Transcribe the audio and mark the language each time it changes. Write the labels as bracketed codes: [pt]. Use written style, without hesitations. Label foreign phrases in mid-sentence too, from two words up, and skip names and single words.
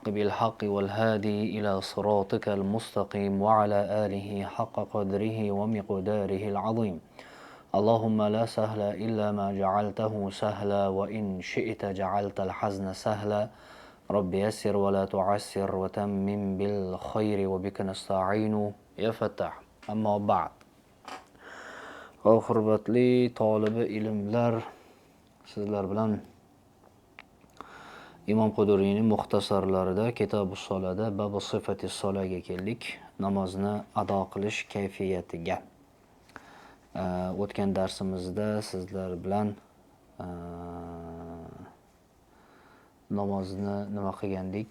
[ar] بالحق والهادي إلى صراطك المستقيم وعلى آله حق قدره ومقداره العظيم اللهم لا سهل إلا ما جعلته سهلا وإن شئت جعلت الحزن سهلا رب يسر ولا تعسر وتمم بالخير وبك نستعين يا فتاح أما بعد [uz] hurmatli tolibi ilmlar, sizlar bilan Imom Quduriyning muxtasarlarida Kitob-us Solada [ar] باب صفة [uz] solaga keldik. Namozni ado qilish kayfiyatiga. O'tgan darsimizda sizlar bilan namozni nima qilgandik?